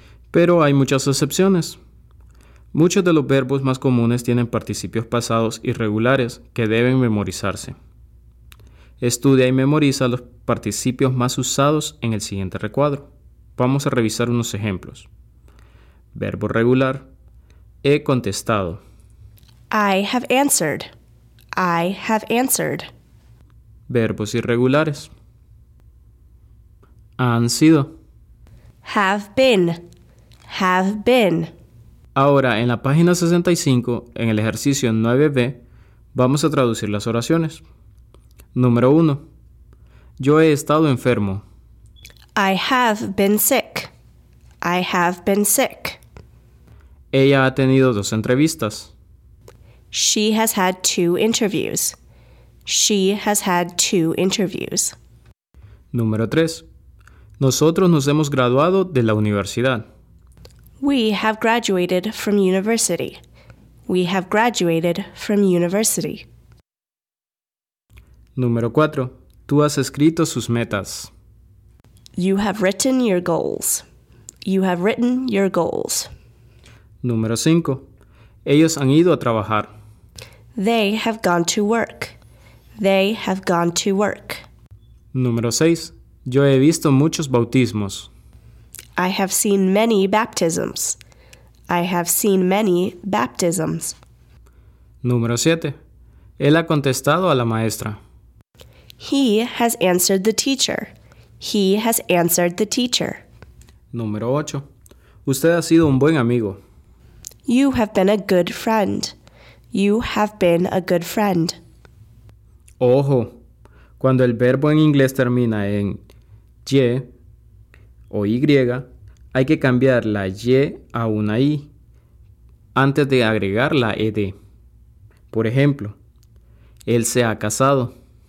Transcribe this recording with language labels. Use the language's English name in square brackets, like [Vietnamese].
[Spanish] Pero hay muchas excepciones. Muchos de los verbos más comunes tienen participios pasados irregulares que deben memorizarse. Estudia y memoriza los participios más usados en el siguiente recuadro. Vamos a revisar unos ejemplos. Verbo regular. He contestado. [English] I have answered. I have answered. [Spanish] verbos irregulares. Han sido. [English] Have been. Have been. [Spanish] Ahora, en la página 65, en el ejercicio 9b, vamos a traducir las oraciones. Número 1. Yo he estado enfermo. [English] I have been sick. I have been sick. [Spanish] Ella ha tenido dos entrevistas. [English] She has had two interviews. She has had two interviews. [Spanish] Número 3. Nosotros nos hemos graduado de la universidad. [English] We have graduated from university. We have graduated from university. [Spanish] Número 4. Tú has escrito sus metas. [English] You have written your goals. You have written your goals. [Spanish] Número 5. Ellos han ido a trabajar. [English] They have gone to work. They have gone to work. [Spanish] Número 6. Yo he visto muchos bautismos. [English] I have seen many baptisms. I have seen many baptisms. [Spanish] Número 7. Él ha contestado a la maestra. [English] He has answered the teacher. He has answered the teacher. [Spanish] Número 8. Usted ha sido un buen amigo. [English] You have been a good friend. You have been a good friend. [Spanish] Ojo, cuando el verbo en inglés termina en Y o Y, hay que cambiar la Y a una I antes de agregar la ED. Por ejemplo, él se ha casado.